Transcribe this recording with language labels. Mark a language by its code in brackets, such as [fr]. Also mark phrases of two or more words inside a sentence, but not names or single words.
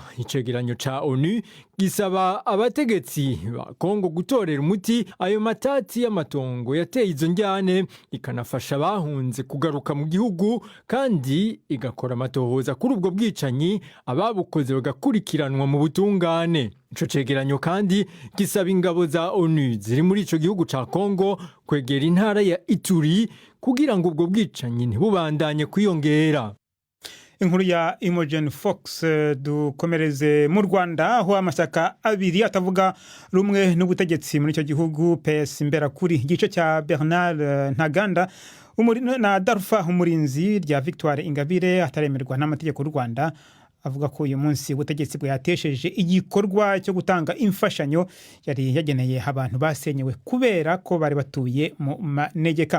[rn] Icegeranyo ca ONU gisaba abategetsi ba Kongo gutorera umuti ayo matati y'amatongo yateye izo njyane, ikanafasha abahunze kugaruka mu gihugu kandi igakora amatohoza kuri ubwo bwicanyi, ababukoze bagakurikiranwa mu butungane. Ico cegeranyo kandi gisaba ingabo za ONU ziri muri ico gihugu ca Kongo kwegera intara ya Ituri kugira ngo ubwo bwicanyi ntibubandanye kwiyongera. [rw] Inkuru ya Imogen Fox dukomereze mu Rwanda aho amashyaka abiri atavuga rumwe n'ubutegetsi muri icyo gihugu PS Imberakuri igice cya Bernard Ntaganda na Darfa umurinzi rya Victoire Ingabire ataremerwa n'amategeko y'u Rwanda avuga ko uyu munsi ubutegetsi bwatesheje igikorwa cyo gutanga imfashanyo yari yageneye abantu basenyewe kubera ko bari batuye mu manegeka.